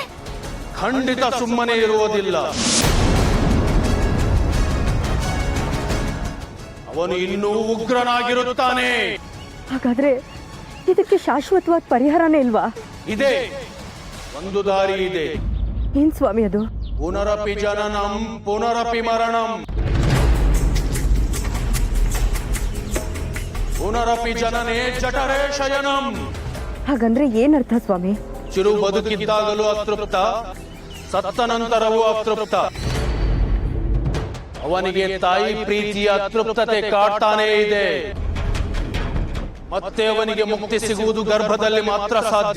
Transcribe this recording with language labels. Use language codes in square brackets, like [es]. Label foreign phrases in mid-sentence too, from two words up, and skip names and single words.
[kn] ಖಂಡಿತ ಸುಮ್ಮನೆ ಇರುವುದಿಲ್ಲ. ಅವನು ಇನ್ನೂ ಉಗ್ರನಾಗಿರುತ್ತಾನೆ. ಹಾಗಾದ್ರೆ ಇದಕ್ಕೆ ಶಾಶ್ವತವಾದ ಪರಿಹಾರನೇ ಇಲ್ವಾ? ಇದೆ, ಒಂದು ದಾರಿ ಇದೆ. ಏನ್ ಸ್ವಾಮಿ ಅದು? [sa] ಪುನರಪಿ ಜನನಂ ಪುನರಪಿ ಮರಣಂ. ಪುನರಪಿ ಜನನೇ ಜಠರೇ ಶಯನಂ. [kn] ಹಾಗಂದ್ರೆ ಏನರ್ಥ ಸ್ವಾಮಿ? ಚಿರು ಬದುಕಿದ್ದಾಗಲೂ ಅತೃಪ್ತ, ಸತ್ತ ನಂತರವೂ ಅತೃಪ್ತ. ಅವನಿಗೆ ತಾಯಿ ಪ್ರೀತಿಯ ಅತೃಪ್ತತೆ ಕಾಡ್ತಾನೇ ಇದೆ. ಮತ್ತೆ ಅವನಿಗೆ ಮುಕ್ತಿ ಸಿಗುವುದು ಗರ್ಭದಲ್ಲಿ ಮಾತ್ರ ಸಾಧ್ಯ.